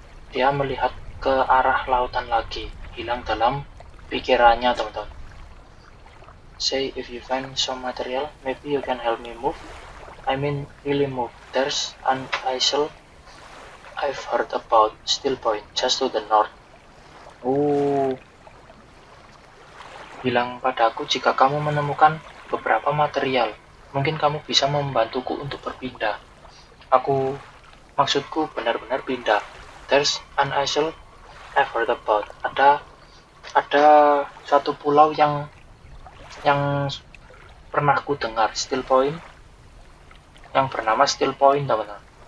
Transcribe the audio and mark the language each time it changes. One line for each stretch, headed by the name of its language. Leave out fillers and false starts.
Indonesian: Dia melihat ke arah lautan lagi, hilang dalam pikirannya, teman-teman.
English: Say, if you find some material, maybe you can help me move. I mean, really move. There's an isle I've heard about, Still Point, just to the north.
Indonesian: Bilang padaku jika kamu menemukan beberapa material. Mungkin kamu bisa membantuku untuk berpindah. Maksudku benar-benar pindah.
English: There's an isle I've heard about.
Indonesian: Ada satu pulau yang pernah ku dengar, Still Point, yang bernama Still Point, teman-teman.